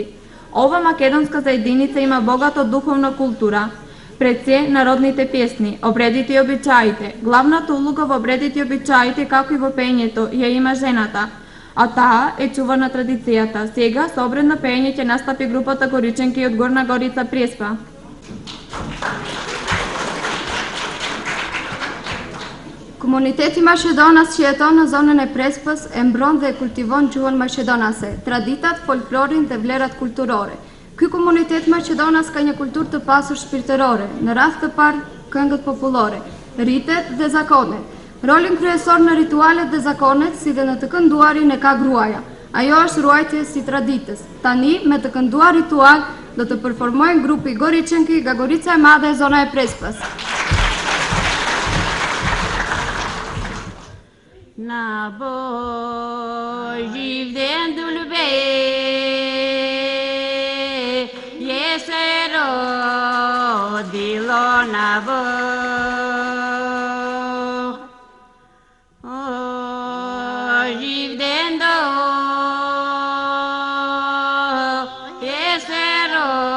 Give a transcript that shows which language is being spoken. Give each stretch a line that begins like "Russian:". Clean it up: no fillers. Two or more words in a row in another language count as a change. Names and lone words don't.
Macedonian: Ова македонска заединица има богата духовна култура, пред се народните песни, обредите и обичаите. Главната улога во обредите и обичаите, како и во пеењето, ја има жената, а таа е чувана традицијата. Сега со обред на пеење ќе настапи групата Гориченки од Горна Горица Преспа.
Albanian: Komuniteti Maqedonas që jeton në zonën e Prespës e mbron dhe e kultivon gjuhën maqedonase, traditat, folklorin dhe vlerat kulturore. Ky komunitet Maqedonas ka një kulturë të pasur shpirtërore, në rast të parë këngët popullore, ritet dhe zakonet. Rolin kryesor në ritualet dhe zakonet, si dhe në të kënduarin e ka gruaja. Ajo është ruajtje si traditës. Tani, me të kënduar ritual, do të performojnë grupi Goriçenki nga Gorica e Madhe e zona e Prespës. Na Bojivdendul be Yesero Dilona bo Jivdendo Yesero